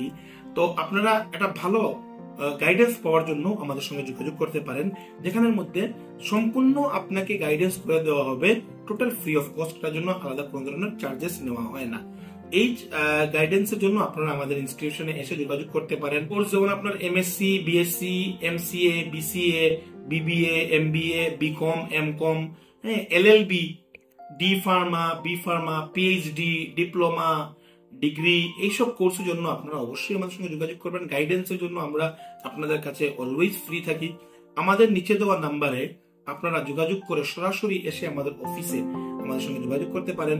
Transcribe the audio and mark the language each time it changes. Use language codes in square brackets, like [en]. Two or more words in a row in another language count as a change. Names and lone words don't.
[bn] তো আপনারা একটা ভালো গাইডেন্স পাওয়ার জন্য আমাদের সঙ্গে যোগাযোগ করতে পারেন, যেখানের মধ্যে সম্পূর্ণ আপনাকে গাইডেন্স করে দেওয়া হবে [en] total free of costtar [bn] জন্য, আলাদা কোনো ধরনের চার্জেস নেওয়া হয় না। এই গাইডেন্সের জন্য আপনারা আমাদের ইনস্টিটিউশনে এসে যোগাযোগ করতে পারেন। কোর্স যেমন আপনার MSc, BSc, MCA, BCA, BBA, MBA, BCom, MCom, LLB, D Pharma, B Pharma, PhD, ডিপ্লোমা, ডিগ্রি, এইসব কোর্সের জন্য আপনারা অবশ্যই আমাদের সঙ্গে যোগাযোগ করবেন। গাইডেন্সের জন্য আমরা আপনাদের কাছে [en] always free [bn] থাকি। আমাদের নিচে দেওয়া নাম্বারে আপনারা যোগাযোগ করে সরাসরি এসে আমাদের অফিসে আমাদের সঙ্গে যোগাযোগ করতে পারেন।